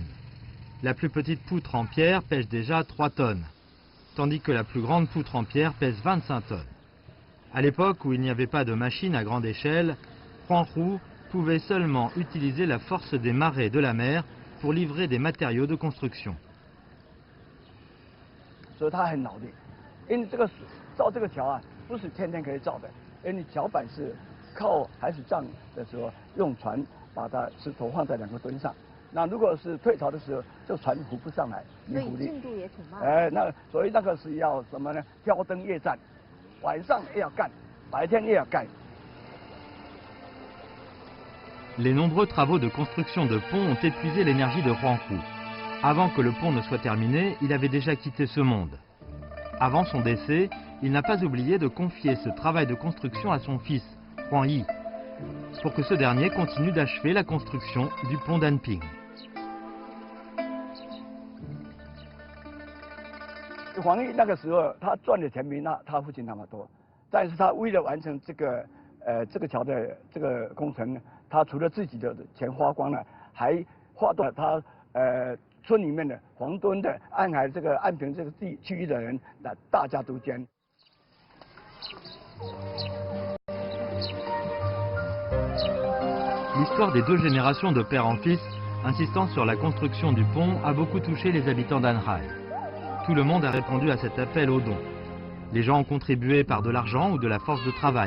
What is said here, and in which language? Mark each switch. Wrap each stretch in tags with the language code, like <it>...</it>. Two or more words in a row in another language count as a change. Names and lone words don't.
<fr>La plus petite poutre en pierre pèse déjà 3 tonnes, tandis que la plus grande poutre en pierre pèse 25 tonnes. À l'époque où il n'y avait pas de machine à grande échelle, Huanghu pouvait seulement utiliser la force des marées de la mer pour livrer des matériaux de construction.</fr> <zh>所以他很脑力，因为造这个桥啊，不是天天可以造的，因为桥板是靠海水涨的时候用船把它石头放在2个墩上，那如果是退潮的时候，这个船浮不上来，没浮力。进度也挺慢。所以那个是要什么呢？挑灯夜战，晚上也要干，白天也要干。</zh> <fr>Les nombreux travaux de construction de ponts ont épuisé l'énergie de Huanghu. Avant que le pont ne soit terminé, il avait déjà quitté ce monde. Avant son décès, il n'a pas oublié de confier ce travail de construction à son fils, Huang Yi, pour que ce dernier continue d'achever la construction du pont d'Anping.</fr> <zh>黄奕那个时候，他赚的钱比他父亲那么多，但是他为了完成这个桥的这个工程，他除了自己的钱花光了，还花到他村里面的黄墩的安海这个安平这个地区域的人，那大家都捐。</zh> <fr>L'histoire des 2 générations de père en fils, insistant sur la construction du pont, a beaucoup touché les habitants d'Anhai. Tout le monde a répondu à cet appel aux dons. Les gens ont contribué par de l'argent ou de la force de travail.</fr>